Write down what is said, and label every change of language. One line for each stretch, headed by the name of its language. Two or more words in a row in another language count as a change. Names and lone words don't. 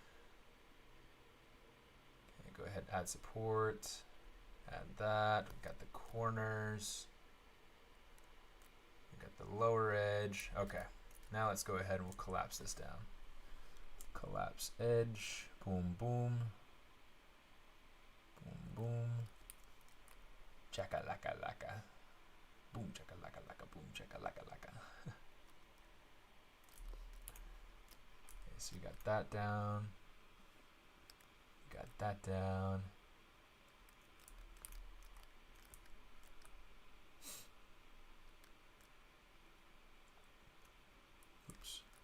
English: Go ahead and add support, add that. We've got the corners, we've got the lower edge. Okay, now let's go ahead and we'll collapse this down. Collapse edge, boom, boom, boom, boom, chaka laka laka, boom, chaka laka laka, boom, chaka laka laka. Okay, so you got that down. Got that down. Oops.